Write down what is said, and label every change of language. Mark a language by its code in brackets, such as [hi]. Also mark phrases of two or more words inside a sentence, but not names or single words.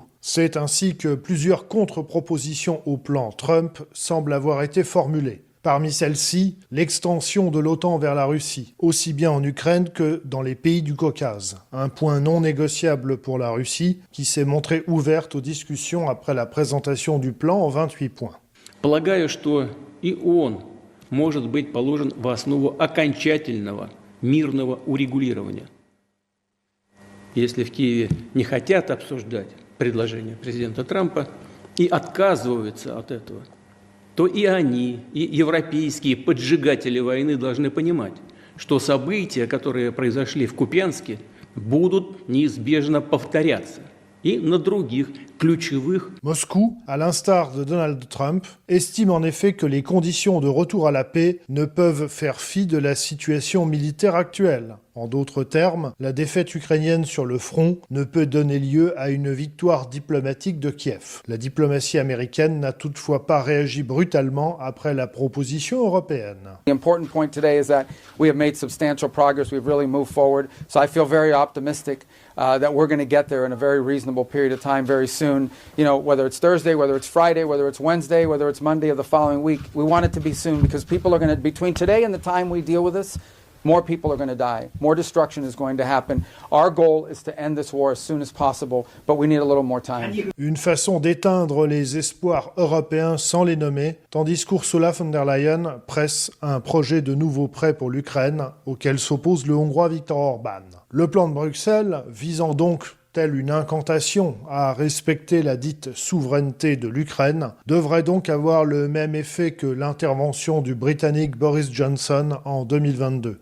[fr] C'est ainsi que plusieurs contre-propositions au plan Trump semblent avoir été formulées. Parmi celles-ci, l'extension de l'OTAN vers la Russie, aussi bien en Ukraine que dans les pays du Caucase. Un point non négociable pour la Russie, qui s'est montrée ouverte aux discussions après la présentation du plan en 28 points. [ru] Полагаю, что и он может быть положен в основу окончательного мирного урегулирования. Если в Киеве не хотят обсуждать предложение президента Трампа и отказываются от этого, то и они, и европейские поджигатели войны должны понимать, что события, которые произошли в Купянске, будут неизбежно повторяться и на других ключевых. [fr] Moscou, à l'instar de Donald Trump, estime en effet que les conditions de retour à la paix ne peuvent faire fi de la situation militaire actuelle. En d'autres termes, la défaite ukrainienne sur le front ne peut donner lieu à une victoire diplomatique de Kiev. La diplomatie américaine n'a toutefois pas réagi brutalement après la proposition européenne. [en] The important point today is that we have made substantial progress. We've really moved forward. So I feel very optimistic that we're going to get there in a very reasonable period of time very soon. You know, whether it's Thursday, whether it's Friday, whether it's Wednesday, whether it's Monday of the following week, we want it to be soon because people are going to, between today and the time we deal with this, more people are going to die. More destruction is going to happen. Our goal is to end this war as soon as possible, but we need a little more time. [fr] Une façon d'éteindre les espoirs européens sans les nommer, tandis qu'Ursula von der Leyen presse un projet de nouveau prêt pour l'Ukraine, auquel s'oppose le Hongrois Viktor Orban. Le plan de Bruxelles, visant donc telle une incantation à respecter la dite souveraineté de l'Ukraine, devrait donc avoir le même effet que l'intervention du Britannique Boris Johnson en 2022.